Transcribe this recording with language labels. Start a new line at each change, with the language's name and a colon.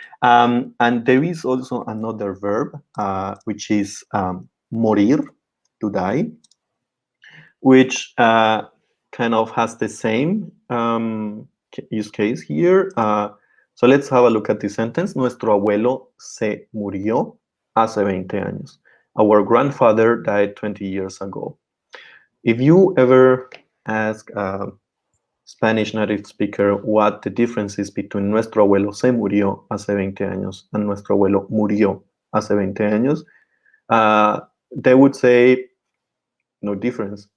English: And there is also another verb, which is morir, to die, which kind of has the same use case here. So let's have a look at this sentence.
Spanish: Nuestro abuelo se murió hace 20 años.
English: Our grandfather died 20 years ago. If you ever ask a Spanish native speaker what the difference is between
Spanish: nuestro abuelo se murió hace 20 años
English: and
Spanish: nuestro abuelo murió hace 20 años,
English: they would say no difference.